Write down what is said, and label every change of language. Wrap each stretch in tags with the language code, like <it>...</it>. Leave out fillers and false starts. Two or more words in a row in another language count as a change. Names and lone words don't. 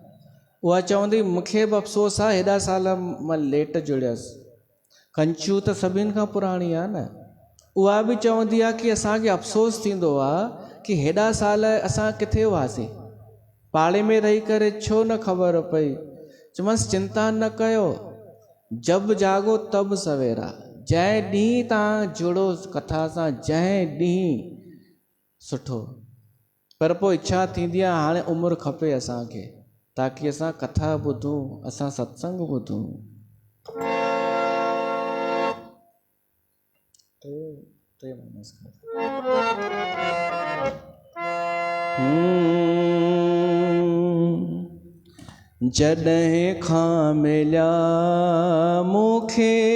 <sd>उहा चवंदी मूंखे बि अफ़सोस आहे हेॾा साल मां लेट जुड़ियसि। कंचू त सभिनि खां पुराणी आहे न। उहा बि चवंदी आहे कि असांखे अफ़सोस थींदो आहे कि हेॾा साल असां किथे हुआसीं, पाड़े में रही करे छो न ख़बर पई। चयोमांसि चिंता न कयो,</sd> <hi>जब जागो तब सवेरा।</hi> <sd>जंहिं ॾींहुं तव्हां जुड़ो कथा सां, जंहिं ॾींहुं सुठो। पर पोइ इच्छा थींदी आहे हाणे उमिरि खपे असांखे, ताकी असां कथा ॿुधूं, असां सत्संग ॿुधूं। जॾहिं खां मिलिया मूंखे</sd>